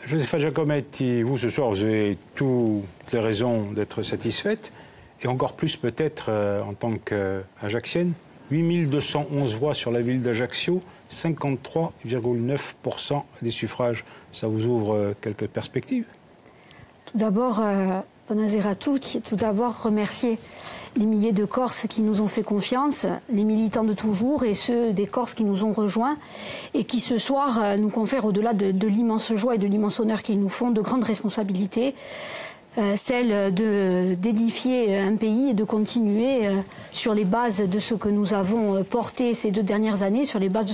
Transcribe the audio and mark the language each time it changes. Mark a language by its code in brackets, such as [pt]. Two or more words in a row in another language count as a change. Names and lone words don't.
[fr] Josepha Giacometti, vous, ce soir, vous avez toutes les raisons d'être satisfaite, et encore plus peut-être en tant qu'Ajaxienne. 8211 voix sur la ville d'Ajaccio, 53,9% des suffrages. Ça vous ouvre quelques perspectives? Tout d'abord, [co] buonasera a tutti. [fr] Tout d'abord, remercier les milliers de Corses qui nous ont fait confiance, les militants de toujours et ceux des Corses qui nous ont rejoints et qui ce soir nous confèrent, au-delà de l'immense joie et de l'immense honneur qu'ils nous font, de grandes responsabilités. Celle d'édifier un pays et de continuer sur les bases de ce que nous avons porté ces 2 dernières années, sur les bases de